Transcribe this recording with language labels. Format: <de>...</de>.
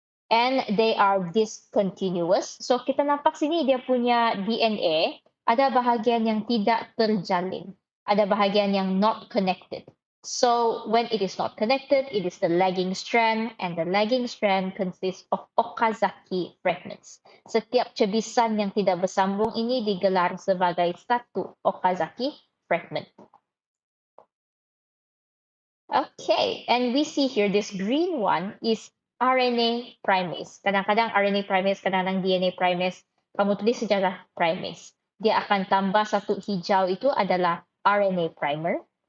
<en>And they are discontinuous.</en> <ms>So kita nampak sini dia punya DNA, ada bahagian yang tidak terjalin, ada bahagian yang</ms> <en>not connected. So when it is not connected, it is the lagging strand, and the lagging strand consists of Okazaki fragments.</en> <ms>Setiap cebisan yang tidak bersambung ini digelar sebagai satu Okazaki fragment.</ms> <en>Okay, and we see here this green one is RNA primase.</en> <ms>Kadang-kadang RNA primase, kadang-kadang DNA primase, kamu tulis sejarah primase. Dia akan tambah satu hijau itu adalah RNA primer.</ms>